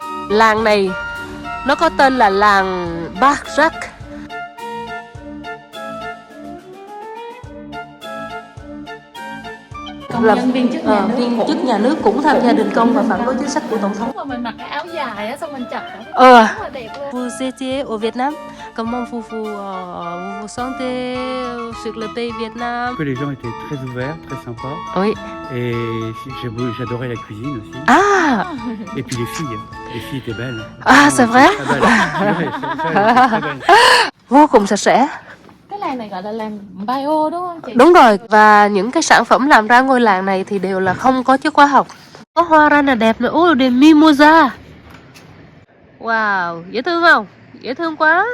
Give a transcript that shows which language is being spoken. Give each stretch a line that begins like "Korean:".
Vietnamese: Làng này nó có tên là làng Barjac. Công viên chức nhà nước, viên chức nhà nước cũng tham gia đình công và phản đối chính sách của tổng thống. mà mình mặc cái áo dài á, xong mình chặt Rất là đẹp luôn.
French: Vous étiez au Vietnam. Comment vous vous sentez sur le pays Vietnam? Que les gens étaient très ouverts, très sympas. Oui. Et j'adorais la cuisine aussi. Ah, Et puis les filles étaient belles. ah c'est vrai. Très belles. Très belles.
Vietnamese: Vô cùng sạch sẽ. Cái làng này gọi là làng bio đúng không chị? Đúng rồi, và những cái sản phẩm làm ra ngôi làng này thì đều là không có chất hóa học. Có hoa ra là đẹp nữa, ôi đèn mimosa. Wow, dễ thương không? Dễ thương quá.